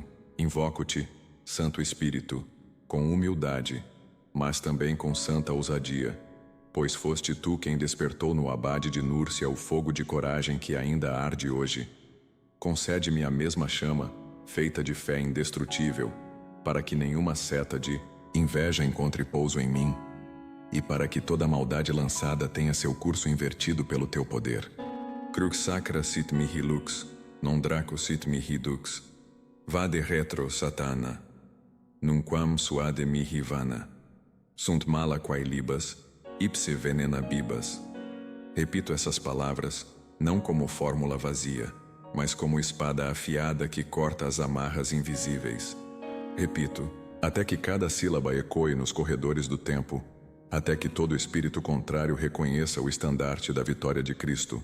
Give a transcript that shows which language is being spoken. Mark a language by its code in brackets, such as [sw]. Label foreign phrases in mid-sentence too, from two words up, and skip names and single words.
[pt] Invoco-te, Santo Espírito, com humildade, mas também com santa ousadia, pois foste tu quem despertou no abade de Núrcia o fogo de coragem que ainda arde hoje. Concede-me a mesma chama, feita de fé indestrutível, para que nenhuma seta de inveja encontre pouso em mim, e para que toda maldade lançada tenha seu curso invertido pelo teu poder. [la] Crux sacra sit mihi lux, non draco sit mihi dux. Vade retro satana, nunquam suade mihi vana. Sunt mala quae libas, ipse venena bibas. [pt] Repito essas palavras, não como fórmula vazia, mas como espada afiada que corta as amarras invisíveis. Repito, até que cada sílaba ecoe nos corredores do tempo, até que todo espírito contrário reconheça o estandarte da vitória de Cristo.